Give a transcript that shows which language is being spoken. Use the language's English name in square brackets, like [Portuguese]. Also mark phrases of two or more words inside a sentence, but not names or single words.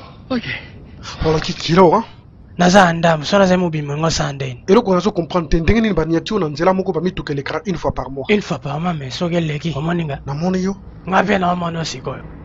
[French] Ok. Voilà qui, qui est là, hein? [Lingala] Naza ndamu, so naza mobimba ngo sa ndeni. Eloko nazo comprendre te, ndenge nini baniati yo na nzela moko bamituka elekaka [French] une fois par mois? Une fois par mois, mais [Lingala] soki eleki, omoni nga? Namoni yo. Nga mpe naomona yo sikoyo.